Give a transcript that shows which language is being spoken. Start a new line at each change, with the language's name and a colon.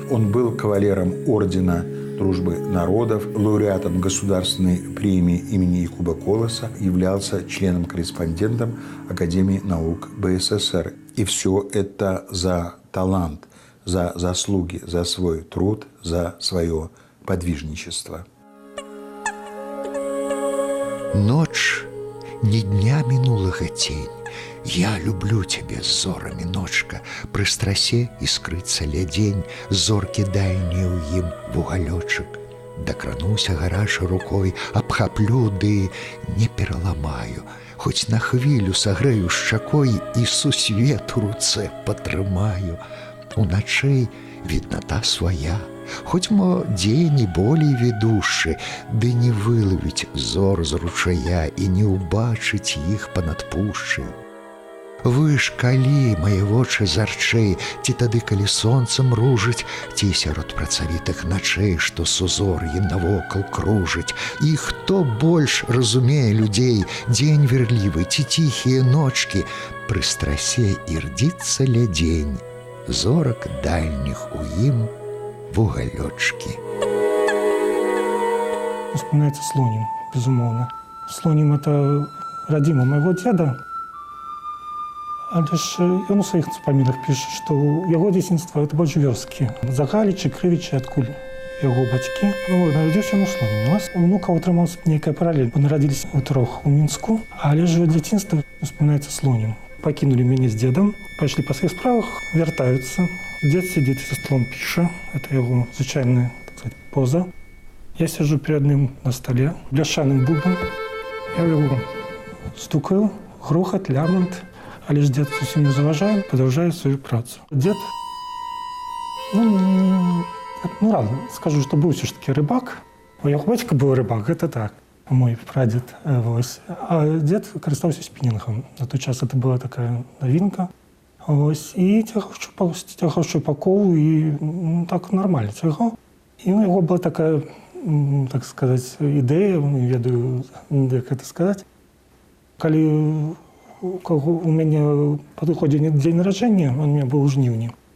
Russian: Он был кавалером ордена Дружбы народов, лауреатом Государственной премии имени Якуба Колоса, являлся членом-корреспондентом Академии наук БССР. И все это за талант, за заслуги, за свой труд, за свое подвижничества.
Belarusian: Ночь не дня минулого тень. Я люблю тебе з зорамі, ночка. Пры страсе іскрыцца лядзень, зоркі дальнія ў ім вугалёчак. Дакрануся гарачай рукой, абхаплю, ды не пераламаю. Хоць на хвілю сагрэю шчакой і сусвет у руцэ патрымаю. Уначэй виднота своя, хоць мо дзень і болей ведушы, ды не вылавіць зор з ручая і не ўбачыць іх па-над пушчай. Вы ж калі, мае вочы зарчэй, ці тады, калі сонцам ружыць, ці сярод працавітых начэй, што сузор'і навокал кружыць. І хто больш разумее людзей, дзень верлівы ці ціхія ночкі, пры страсе ірдзіцца лядзень, зорак дальніх у ім вугалёчкі.
Russian: Вспоминается Слоним, безумовно. Слоним – это родима моего деда.
Belarusian: Але ж ён у сваіх успамінах піша, што яго дзяцінства – это больш вёскі. Загалічы, крывічы, адкуль яго бацькі. Нарадзіўся ён у Слоніме. У нас унукаў атрымалася нейкая паралель. Мы нарадзіліся ўтрох у Мінску, але ж дзяцінства успамінаецца Слонім. Пакінулі мяне з дзедам, пайшлі па сваіх справах, вяртаюцца. Дзед сидзіць за столом, піша.
Russian: Это яго звычайная, так сказать, поза. Я сижу перед ним на столе, бляшаным бубном. Я его стукаю, грохот, лямант.
Belarusian: Але ж дзед зусім не заважае, продолжае свою працу. Дзед, рано скажу, што быў ўсё ж таки рыбак. У яго бацька быў рыбак, гэта так, мой прадзед. Вось. А дзед карыстаўся спінінгам. На той час это была такая навінка. Вось. І цягаў шчупакоў, і так нармальна цягаў. І у яго была такая, так сказаць, ідэя, не ведаю, як гэта сказаць. Калі у мяне падыходзіў дзень нараджэння,
Russian: он у меня
Belarusian: быў у жніўні.